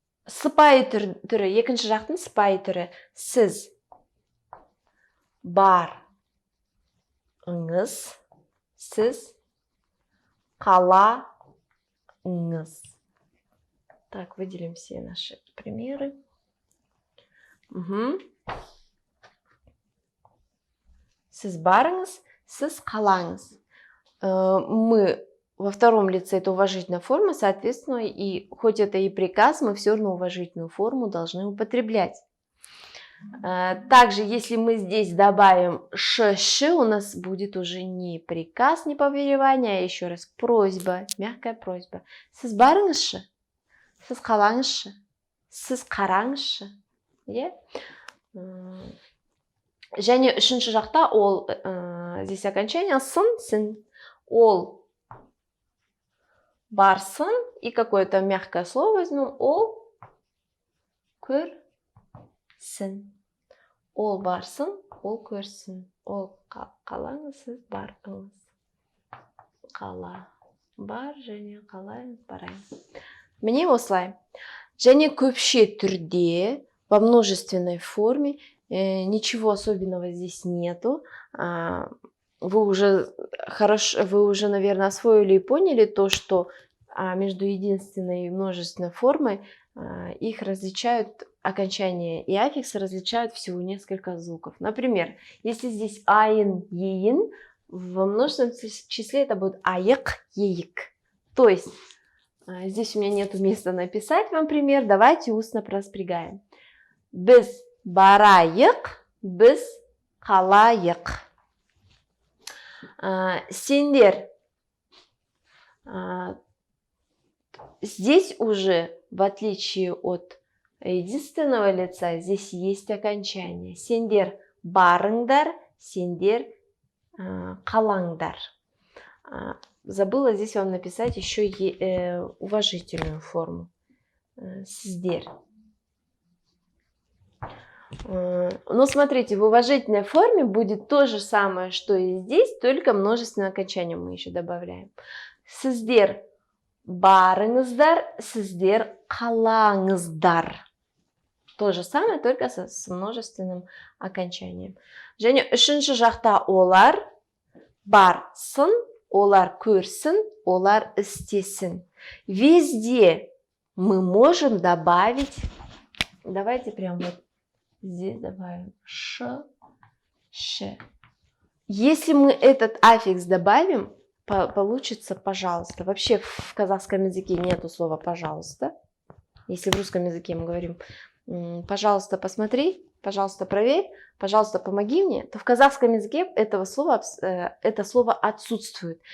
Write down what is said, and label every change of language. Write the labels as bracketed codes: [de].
[kk] Сыпайы түрі, екінші жақтың сыпайы түрі. Сіз барыңыз, сіз қалаңыз. [ru] Так, выделим все наши примеры. [kk] Сіз барыңыз, сіз қалаңыз. [ru] Мы во втором лице это уважительная форма, соответственно, и хоть это и приказ, мы все равно уважительную форму должны употреблять. Также, если мы здесь добавим ш, у нас будет уже не приказ, не повелевание, а еще раз просьба, мягкая просьба. [kk] Сіз барыңызшы, сіз қалаңызшы, сіз қараңызшы. Және үшінші жақта ол, [ru] здесь окончание [kk] сын, сын, ол барсын, [ru] и какое-то мягкое слово возьмем, [kk] ол көрсін. Ол барсын, ол көрсін. Ол қалаңыз, сіз барыңыз. Қала бар және қалай барайын. Міне осылай. Және көпше түрде, [ru] во множественной форме, ничего особенного здесь нету. Вы уже, наверное, освоили и поняли то, что между единственной и множественной формой их различают, окончания и аффиксы различают всего несколько звуков. Например, если здесь айн, еин, в множественном числе это будет аек, еик. То есть здесь у меня нету места написать вам пример. Давайте устно проспрягаем. [kk] Біз барайық, біз қалайық. Сендер. [ru] Здесь уже, в отличие от единственного лица, здесь есть окончание. [kk] Сендер барыңдар, сендер қалаңдар. [ru] Забыла здесь вам написать еще уважительную форму. Сіздер. Но смотрите, в уважительной форме будет то же самое, что и здесь, только множественное окончание мы еще добавляем. [kk] Сіздер барыңыздар, сіздер қалаңыздар. [ru] То же самое, только с множественным окончанием. [kk] Және үшінші жақта олар барсын, олар көрсін, олар істесін. [ru] Везде мы можем добавить, давайте прям вот здесь добавим ш, ш. Если мы этот аффикс добавим, получится пожалуйста. Вообще в казахском языке нету слова пожалуйста. Если в русском языке мы говорим пожалуйста, посмотри, пожалуйста, проверь, пожалуйста, помоги мне, то в казахском языке это слово отсутствует.